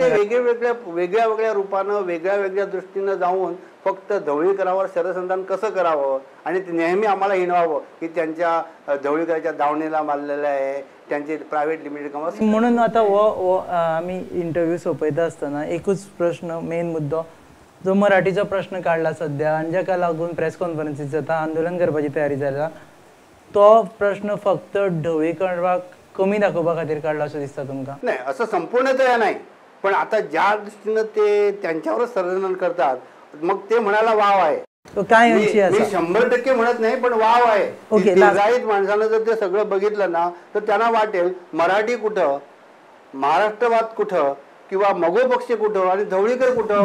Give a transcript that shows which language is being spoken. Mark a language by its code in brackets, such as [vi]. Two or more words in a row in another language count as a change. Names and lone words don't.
[mr] ते वेगळ्या रूपानं वेगळ्या दृष्टीनं जाऊन फक्त ढवळीकरावर शरसंधान कसं करावं आणि ते नेहमी आम्हाला हिणवावं की त्यांच्या ढवळीकराच्या दावणीला मारलेलं आहे, त्यांचे [en] private limited company. [kok] म्हणून आता आम्ही इंटरव्ह्यू सोपयता असताना एकूच प्रश्न, मेन मुद्दो जो मराठीचा प्रश्न काढला सध्या आणि जाका लागून [en] press conferences [kok] जाता, आंदोलन करपाची तयारी जाला, तो प्रश्न फक्त ढवळीकराक कमी दाखोवपा खातीर काढला असं दिसता तुमकां? [mr] नाही, असं संपूर्णतया नाही, पण आता ज्या दृष्टीनं ते त्यांच्यावरच सर्जन करतात मग ते म्हणायला वाव आहे. [kok] तो काय अंशी [mr] मी 100% म्हणत नाही, पण वाव आहे. तिघाईत माणसानं जर ते सगळं बघितलं ना तर त्यांना वाटेल मराठी कुठं, महाराष्ट्रवाद कुठं किंवा मगो पक्ष कुठं आणि ढवळीकर कुठं.